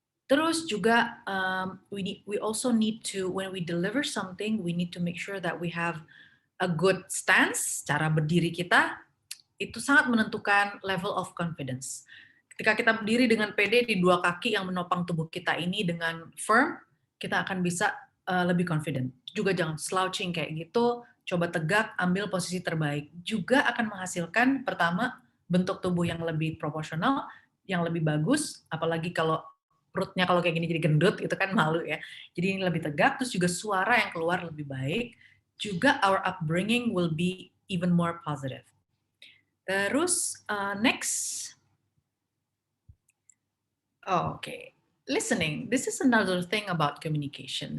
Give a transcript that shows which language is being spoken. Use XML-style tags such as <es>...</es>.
<id>Terus juga</id> <en>we also need to, when we deliver something, we need to make sure that we have a good stance.</en> <id>Cara berdiri kita itu sangat menentukan</id> <en>level of confidence.</en> <id>Ketika kita berdiri dengan pede di dua kaki yang menopang tubuh kita ini dengan firm, kita akan bisa lebih confident. Juga jangan slouching kayak gitu, coba tegak, ambil posisi terbaik. Juga akan menghasilkan, pertama, bentuk tubuh yang lebih proporsional, yang lebih bagus, apalagi kalau perutnya kalau kayak gini jadi gendut, itu kan malu ya. Jadi ini lebih tegak, terus juga suara yang keluar lebih baik.</id> <en>Juga our upbringing will be even more positive. Terus next, okay, listening. This is another thing about communication.</en>